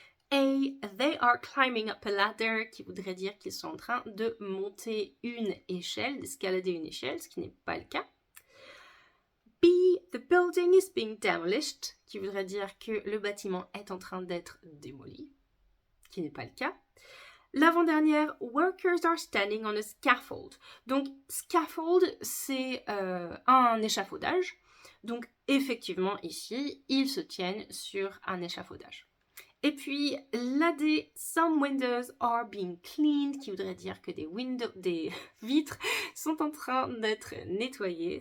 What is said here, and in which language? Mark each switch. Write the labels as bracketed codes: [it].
[fr] A, [en] they are climbing up a ladder, [fr] qui voudrait dire qu'ils sont en train de monter une échelle, d'escalader une échelle, ce qui n'est pas le cas. B, [en] the building is being demolished, [fr] qui voudrait dire que le bâtiment est en train d'être démoli, qui n'est pas le cas. L'avant-dernière, [en] workers are standing on a scaffold. [fr] Donc, scaffold, c'est un échafaudage. Donc, effectivement, ici, ils se tiennent sur un échafaudage. Et puis, la D, [en] some windows are being cleaned, [fr] qui voudrait dire que des vitres sont en train d'être nettoyées.